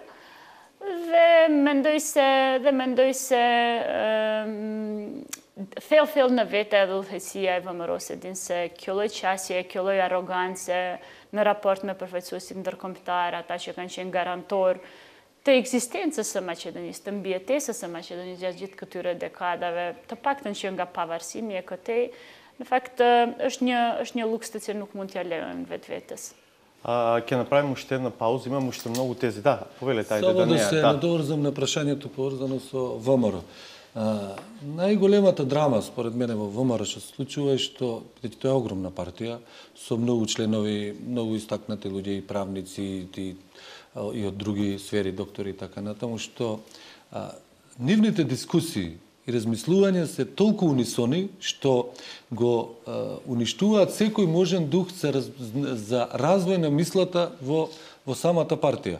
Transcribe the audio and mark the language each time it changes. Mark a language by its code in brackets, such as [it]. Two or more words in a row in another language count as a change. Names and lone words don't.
[sq] Dhe mendoj se thellë në vete edhe udhëheqësia e VMRO-s e din se kjo lloj qasje, kjo lloj arrogance në raport me përfaqësuesit ndërkombëtar, ata që kanë qenë garantor të ekzistencës së Maqedonisë, të mbijetesës së Maqedonisë gjatë gjithë këtyre dekadave, të paktën që nga pavarësimi e këtej, në fakt është një luks të cilën nuk mund t'ja lejojmë vetvetes. [mk] Ќе направим уште една пауза, имам уште многу тези. Да, повелете, ајде Само да се надоврзам на прашањето поврзано со ВМРО. Најголемата драма, според мене, во ВМРО што се случува е што, бидејќи тоа е огромна партија, со многу членови, многу истакнати луѓе и правници и од други сфери, доктори и така натаму, што нивните дискусии и размислувања се толку унисони што го уништуваат секој можен дух за развој на мислата во самата партија.